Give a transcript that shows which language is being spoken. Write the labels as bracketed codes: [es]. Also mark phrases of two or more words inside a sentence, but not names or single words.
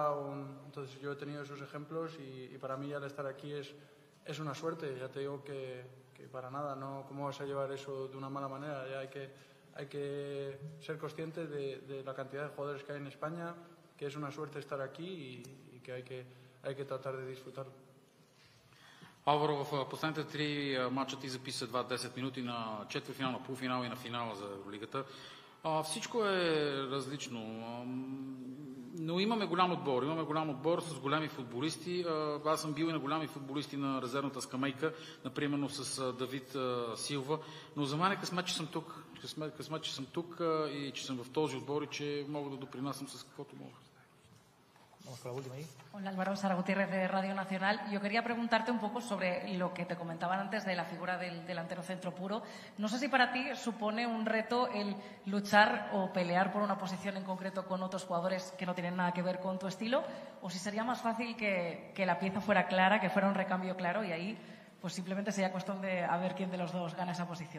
[es] Entonces yo he tenido esos ejemplos y para mí al estar aquí es una suerte. Ya te digo que para nada, no, ¿cómo vas a llevar eso de una mala manera? Ya hay que ser conscientes de la cantidad de jugadores que hay en España, que es una suerte estar aquí y que hay que tratar de disfrutarlo. [bg] Алваро, в последните 3 мача ти записа 10 минути на четвъртфинал, на полуфинал и на финала за Евролигата. Всичко е различно, но имаме голям отбор с големи футболисти. Аз съм бил и на големи футболисти на резервната скамейка, например с Давид Силва, но за мен е късмет, че съм тук и че съм в този отбор и че мога да допринасям с каквото мога. [es] Hola Álvaro, Sara Gutiérrez de Radio Nacional. Yo quería preguntarte un poco sobre lo que te comentaban antes de la figura del delantero centro puro. No sé si para ti supone un reto el luchar o pelear por una posición en concreto con otros jugadores que no tienen nada que ver con tu estilo, o si sería más fácil que la pieza fuera clara, que fuera un recambio claro y ahí pues simplemente sería cuestión de a ver quién de los dos gana esa posición.